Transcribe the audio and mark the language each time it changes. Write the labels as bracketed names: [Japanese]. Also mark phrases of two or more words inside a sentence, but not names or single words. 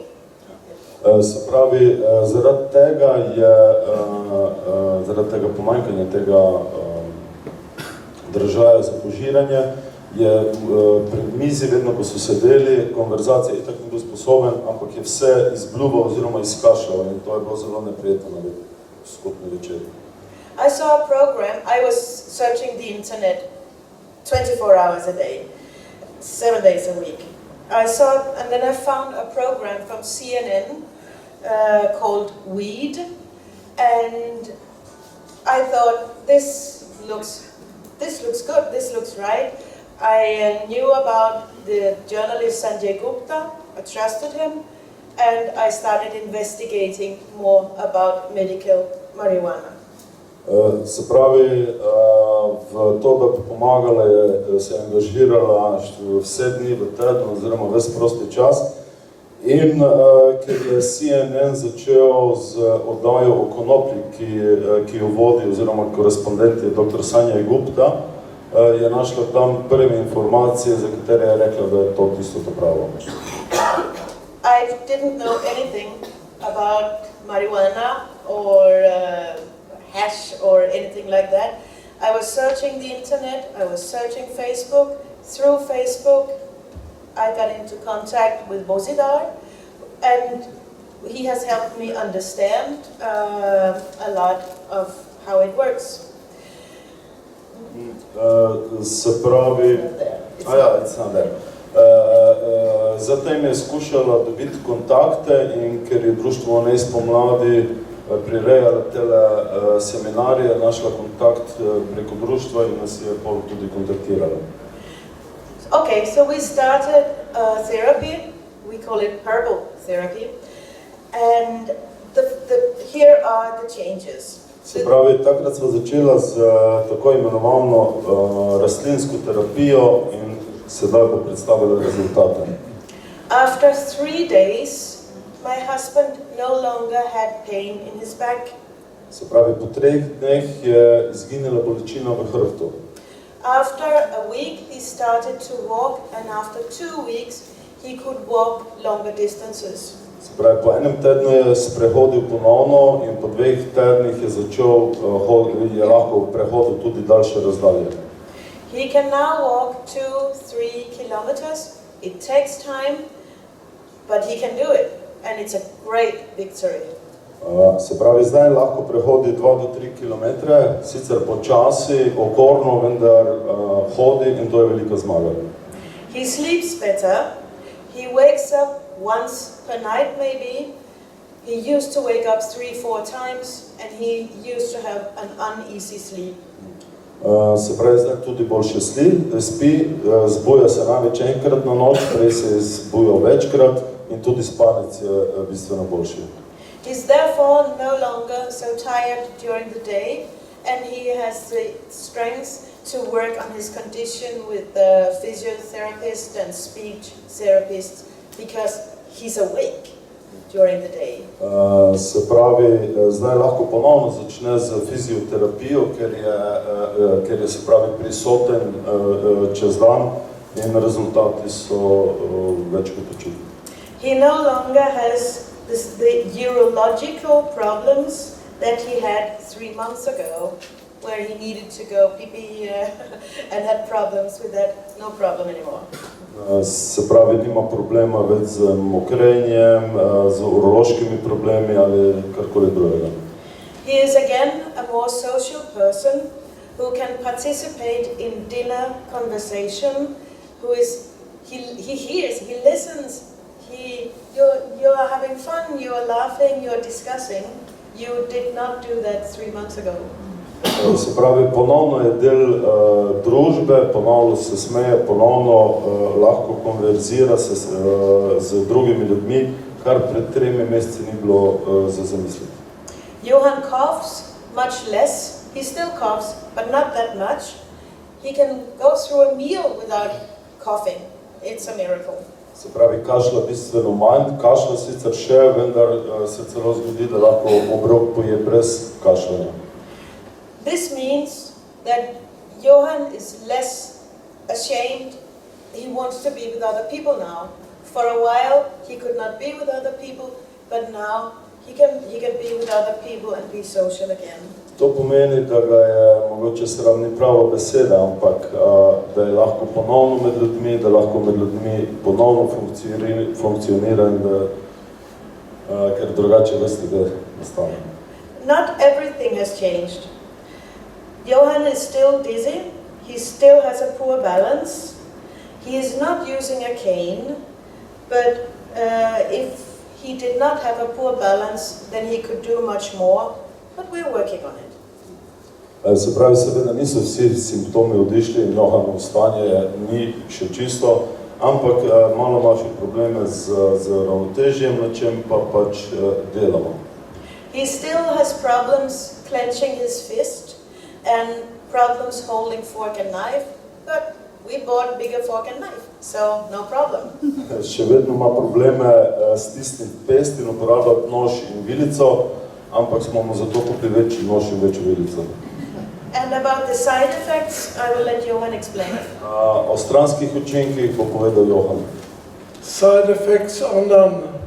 [Slovenian] Se pravi, zaradi tega pomanjkanja tega držaja za požiranje, je pri mizi vedno, ko so sedeli, konverzacija itak ni bil sposoben, ampak je vse izbljuval oziroma izkašljal in to je bilo zelo neprijetno na skupni večer. [English] I saw a program, I was searching the internet 24 hours a day, 7 days a week. And then I found a program from CNN called Weed, and I thought, this looks good, this looks right. I knew about the journalist Sanjay Gupta, I trusted him, and I started investigating more about medical marijuana. [Slovenian] Se pravi, v to, da bi pomagala, se je angažirala vse dni v tednu oziroma ves prosti čas in ker je CNN začel z oddajo o konoplji, ki jo vodi oziroma korespondent je dr. Sanjay Gupta, je našla tam prve informacije, za katere je rekla, da je to tisto to pravo. [English] I didn't know anything about marijuana or hash or anything like that. I was searching the internet, I was searching Facebook. Through Facebook, I got into contact with Bozidar, and he has helped me understand a lot of how it works. [Slovenian] Se pravi, [English] it's not there. [Slovenian] Zatem je skušala dobiti kontakte in ker je društvo NEI spomladi prirejalo tele seminarije, našla kontakt preko društva in nas je pol tudi kontaktirala. [English] Okay, so we started therapy, we call it herbal therapy, and here are the changes. [Slovenian] Se pravi, takrat sva začela z tako imenovano rastlinsko terapijo in sedaj bo predstavila rezultate. [English] After 3 days, my husband no longer had pain in his back. [Slovenian] Se pravi, po 3 dneh je izginila bolečina v hrbtu. [English] After a week, he started to walk, and after 2 weeks, he could walk longer distances. [Slovenian] Se pravi, po enem tednu je sprehodil ponovno in po 2 tednih je začel, je lahko prehodil tudi daljše razdalje. [English] He can now walk 2-3 kilometers. It takes time, but he can do it, and it's a great victory. [Slovenian] Se pravi, zdaj lahko prehodi 2 do 3 kilometre, sicer počasi, okorno, vendar hodi in to je velika zmaga. [English] He sleeps better. He wakes up once per night maybe. He used to wake up 3-4 times, and he used to have an uneasy sleep. [Slovenian] Se pravi, zdaj tudi boljše spi, zbuja se največ enkrat na noč, prej se je zbujal večkrat in tudi spanec je bistveno boljši. [English] He's therefore no longer so tired during the day, and he has the strength to work on his condition with the physiotherapist and speech therapist because he's awake during the day. [Slovenian] Se pravi, zdaj lahko ponovno začne z fizioterapijo, ker je se pravi prisoten čez dan in rezultati so več kot očitni. [English] He no longer has the urological problems that he had 3 months ago, where he needed to go pee-pee and had problems with that. No problem anymore. [Slovenian] Se pravi, nima problema več z mokrenjem, z urološkimi problemi ali karkoli drugega. [English] He is again a more social person who can participate in dinner conversation, he hears, he listens, you are having fun, you are laughing, you are discussing. You did not do that 3 months ago. [Slovenian] Se pravi, ponovno je del družbe, ponovno se smeje, ponovno lahko konverzira se z drugimi ljudmi, kar pred 3 meseci ni bilo za zamisliti. [English] Johan coughs much less. He still coughs, but not that much. He can go through a meal without coughing. It's a miracle. [Slovenian] Se pravi, kašlja bistveno manj, kašlja sicer še, vendar se celo zgodi, da lahko obrok poje brez kašljanja. [English] This means that Johann is less ashamed. He wants to be with other people now. For a while, he could not be with other people, but now he can be with other people and be social again. [Slovenian] To pomeni, da ga je mogoče sram ni prava beseda, ampak da je lahko ponovno med ljudmi, da lahko med ljudmi ponovno funkcionira in da, ker drugače veste, da nastane. [English] Not everything has changed. Johann is still dizzy. He still has a poor balance. He is not using a cane, but if he did not have a poor balance, then he could do much more, but we're working on it. [Slovenian] Se pravi, seveda niso vsi simptomi odišli in Johanovo stanje ni še čisto, ampak malo ima še probleme z ravnotežjem, na čem pa pač delamo. [English] He still has problems clenching his fist and problems holding fork and knife, but we bought bigger fork and knife, so no problem. [Slovenian] Še vedno ima probleme stisniti pest in uporabljati nož in vilico, ampak smo mu zato kupili večji nož in večjo vilico. [English] And about the side effects, I will let Johann explain. [Slovenian] O stranskih učinkih bo povedal Johann. [English] Side effects are none.